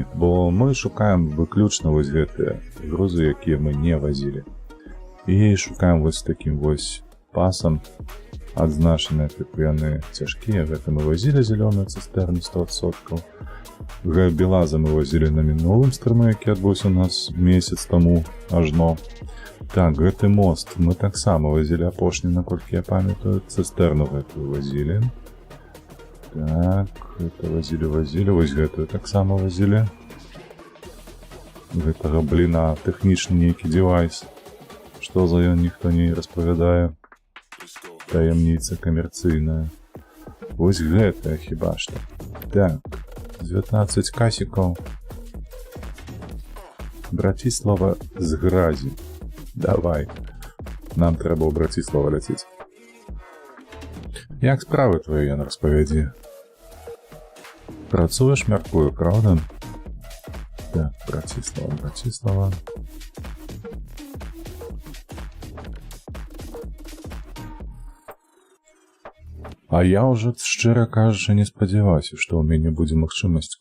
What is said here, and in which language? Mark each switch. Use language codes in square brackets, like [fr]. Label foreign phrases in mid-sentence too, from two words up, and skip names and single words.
[uk] Бо ми шукаємо виключно ось гэты грузи, які ми не возили. І шукаємо ось таким ось пасом, відзначені, типу, вони тяжкі. Гэта ми возили зелену цистерну 100%. Белаза ми возили на минулым стріму, який відбувся у нас місяць тому ажно. [be] Так, гэты мост мы [uk] так само [be] возили апошні, наколькі я пам'ятаю, цистерну гэтую возили. Так, это возили, вось гэтую [uk] так само [be] возили. Гэтага, бліна, тэхнічны нейкі девайс. Што за ён, ніхто не распавядае. Таямніца камерцыйная. Вось гэтая хіба што. Так, 19 касікаў. Браціслава з гразі. Давай. [uk] Нам треба у Браціслава ляціць. Як справи твої, Ян, розповіді? Працуєш, мяркую, правда? Так, Браціслава. [be] А я уже, шчыра кажучы, не спадзяваўся, што ў мяне будзе магчымасць.